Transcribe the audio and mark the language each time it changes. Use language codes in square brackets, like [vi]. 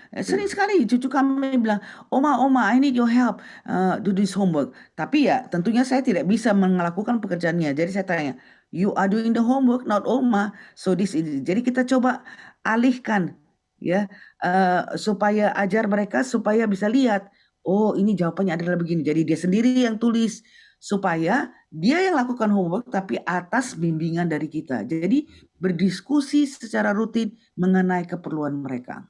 [id] Sering sekali cucu kami bilang, [en] Oma, I need your help do this homework. [id] Tapi ya tentunya saya tidak bisa melakukan pekerjaannya. Jadi saya tanya, [en] you are doing the homework, not Oma. So this is. [id] Jadi kita coba alihkan ya supaya ajar mereka supaya bisa lihat, oh ini jawabannya adalah begini. Jadi dia sendiri yang tulis supaya dia yang lakukan homework tapi atas bimbingan dari kita. Jadi berdiskusi secara rutin mengenai keperluan mereka.